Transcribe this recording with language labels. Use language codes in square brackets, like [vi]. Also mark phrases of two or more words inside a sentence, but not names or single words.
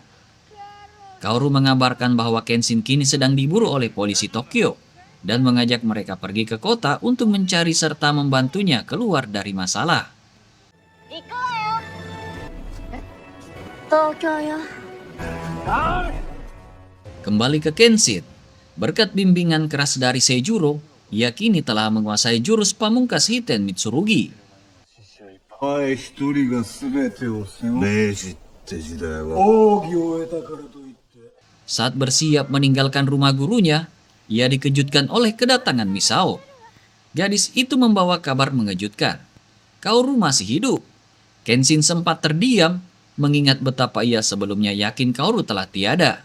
[id] Kaoru mengabarkan bahwa Kenshin kini sedang diburu oleh polisi Tokyo dan mengajak mereka pergi ke kota untuk mencari serta membantunya keluar dari masalah. Kembali ke Kenshin. Berkat bimbingan keras dari Seijuro, ia kini telah menguasai jurus pamungkas Hiten Mitsurugi. [ja] 前一人が全てを背負う明治って時代は奥義を得たからといって [id] Saat bersiap meninggalkan rumah gurunya, ia dikejutkan oleh kedatangan Misao. Gadis itu membawa kabar mengejutkan. Kaoru masih hidup. Kenshin sempat terdiam, mengingat betapa ia sebelumnya yakin Kaoru telah tiada.